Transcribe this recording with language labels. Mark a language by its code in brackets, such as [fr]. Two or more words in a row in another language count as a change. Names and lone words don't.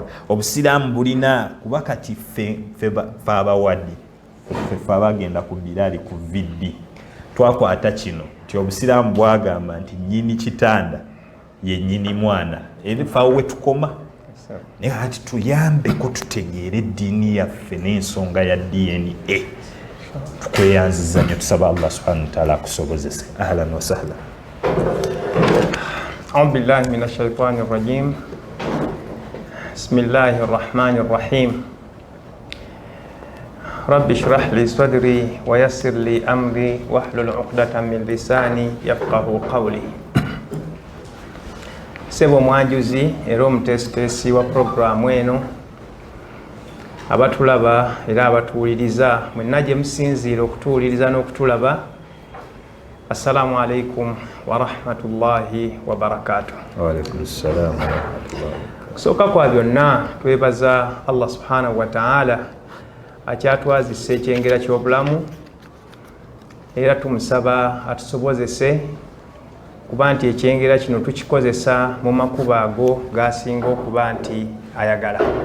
[lg] Obusiraamu bulina kuba kati ffe abawadi, ffe abagenda ku biraali ku viddi twakwata kino nti obusiraamu bwagamba nti nnyini kitanda ye nnyini mwana, ebifaawo we tukoma. Naye ati tuyambeko tutegeere eddiini yaffe n'ensonga ya DNA. Tukweyanziza nnyo, tusaba Allah [ar] سبحانه وتعالى [lg] akusobozese. [ar] أهلا وسهلا. أعوذ بالله من الشيطان الرجيم. بسم الله الرحمن الرحيم. رب اشرح لي صدري ويسر لي أمري واحلل عقدة من لساني يفقهوا قولي. [lg] Sebo mwanjuzi era omutesitesi wa programu eno, abatulaba era abatuwuliriza, mwenna gye musinziira okutuwuliriza n'okutulaba, [ar] السلام عليكم ورحمة الله وبركاته. وعليكم السلام ورحمة الله. [lg] Kusooka kwa byonna twebaza Allah [ar] سبحانه وتعالى [lg] akyatwazisa ekyengera ky'obulamu, era tumusaba atusobozese kuba nti ekyengera kino tukikozesa mu makubo ago gasinga okuba nti ayagala.